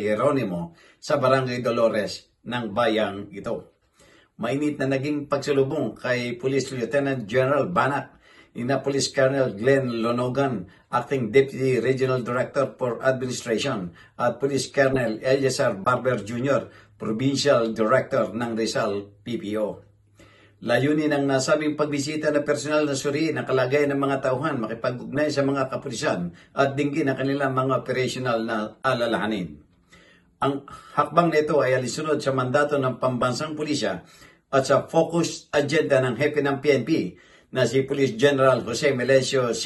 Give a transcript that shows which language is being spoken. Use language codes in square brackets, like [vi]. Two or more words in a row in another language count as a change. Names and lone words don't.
[tl] Jeronimo sa Barangay Dolores ng bayang ito. Mainit na naging pagsalubong kay Police Lieutenant General Banac ina Police Colonel Glenn Lonogan, Acting Deputy Regional Director for Administration, at Police Colonel Eliazar Barber Jr., Provincial Director ng Rizal PPO. Layunin ng nasabing pagbisita na personal na suriin ang kalagayan ng mga tauhan, makipag-ugnay sa mga kapulisan at dinggin ang kanilang mga operational na alalahanin. Ang hakbang nito ay alisunod sa mandato ng pambansang pulisya at sa focus agenda ng hepe ng PNP na si Police General Jose Melencio C.